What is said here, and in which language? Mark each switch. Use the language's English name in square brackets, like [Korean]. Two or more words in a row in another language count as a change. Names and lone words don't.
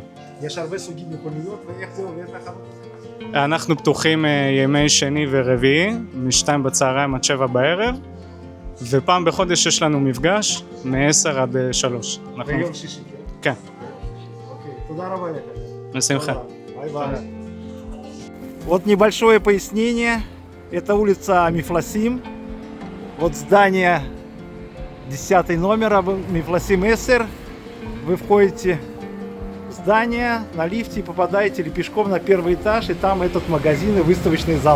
[Hebrew] יש הרבה סוגים מכוניות, ואיך זה עובד לחנות הזה? אנחנו פתוחים ימי שני ורביעי, מ-2 בצהריים עד 7 בערב, ופעם בחודש יש לנו מפגש, מ-10 עד 3. ביום שישי, כן. אוקיי, תודה רבה לך. בשמחה. [Russian] Бай-бай. Вот небольшое пояснение. Это улица Мифласим. Вот здание 10 номера, Мифласим Эссер. Вы входите в здание на лифте и попадаете или пешком на первый этаж, и там этот магазин и выставочный зал.